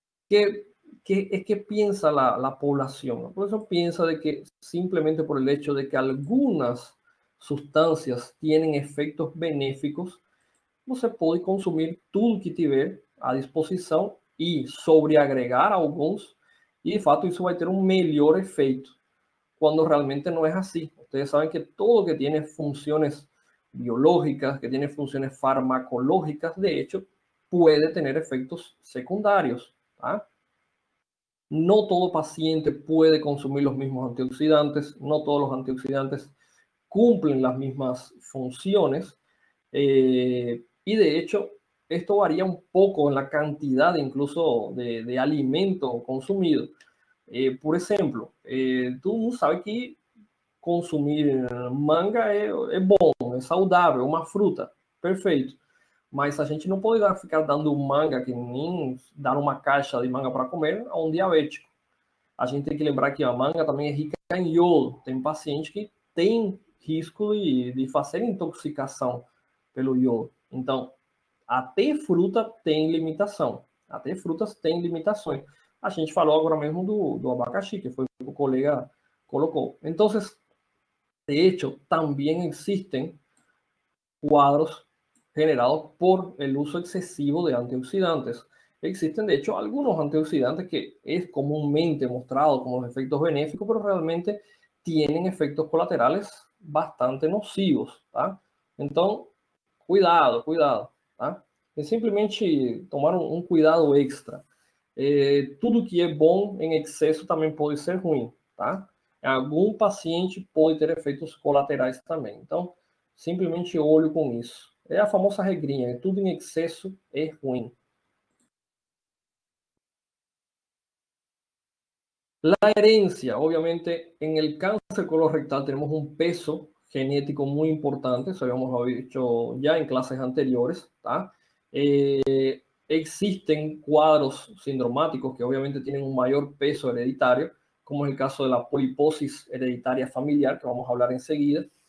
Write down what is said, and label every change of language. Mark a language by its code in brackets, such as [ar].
[es] ¿Qué piensa la población? La población piensa de que simplemente por el hecho de que algunas sustancias tienen [pt] efeitos benéficos, você pode consumir tudo que tiver à disposição e sobreagregar alguns, e de fato isso vai ter um melhor efeito, quando realmente não é assim. [es] Ustedes saben que todo que tiene funciones biológicas, que tiene funciones farmacológicas, de hecho, puede tener efectos secundarios. ¿tá? No todo paciente puede consumir los mismos antioxidantes, no todos los antioxidantes cumplen las mismas funciones, y de hecho esto varía un poco en la cantidad incluso de alimento consumido. [pt] Por exemplo, todo mundo sabe que consumir manga é bom, é saudável, é uma fruta, perfeito. Mas a gente não pode ficar dando manga, que nem dar uma caixa de manga para comer a um diabético. A gente tem que lembrar que a manga também é rica em iodo. Tem paciente que tem risco de fazer intoxicação pelo iodo. Então, até fruta tem limitação. Até frutas têm limitações. A gente falou agora mesmo do abacaxi, que foi o que o colega colocou. [es] Então, de hecho, también existen cuadros generados por el uso excesivo de antioxidantes. Existen, de hecho, algunos antioxidantes que es comúnmente mostrado como los efectos benéficos, pero realmente tienen efectos colaterales bastante nocivos. ¿tá? Entonces, cuidado, cuidado. ¿tá? [pt] É simplesmente tomar um cuidado extra. Tudo que é bom em excesso também pode ser ruim. Tá? Algum paciente pode ter efeitos colaterais também. Então, simplesmente olho com isso. É a famosa regrinha, tudo em excesso é ruim. [es] La herencia, obviamente, en el cáncer colorectal tenemos un peso genético muy importante, eso habíamos dicho ya en clases anteriores. ¿tá? Existen cuadros sindromáticos que obviamente tienen un mayor peso hereditario, como es el caso de la poliposis hereditaria familiar, que vamos a hablar enseguida.